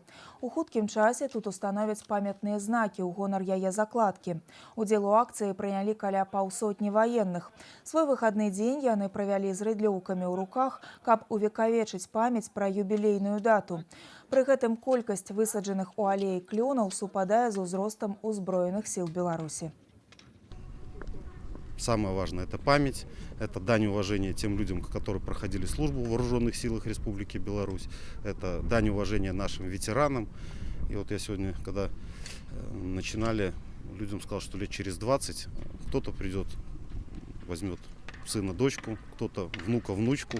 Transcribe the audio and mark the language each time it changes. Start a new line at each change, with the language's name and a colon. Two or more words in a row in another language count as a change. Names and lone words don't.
Belarusian: У хуткім часе тут установяць памятныя знакі ў гонар яе закладкі. Удзел у акцыі прынялі каля паўсотні ваенных. Свой выхадны дзень яны правялі з рыдлёўкамі ў руках, каб увекавечыць памяць пра юбілейную дату. Пры гэтым колькасць высаджаных у алеі клёнаў супадае з узростам узброеных сил Беларуси.
Russian: Самое важное – это память, это дань уважения тем людям, которые проходили службу в вооруженных силах Республики Беларусь, это дань уважения нашим ветеранам. И вот я сегодня, когда начинали, людям сказал, что лет через 20 кто-то придет, возьмет сына, дочку, кто-то внука, внучку.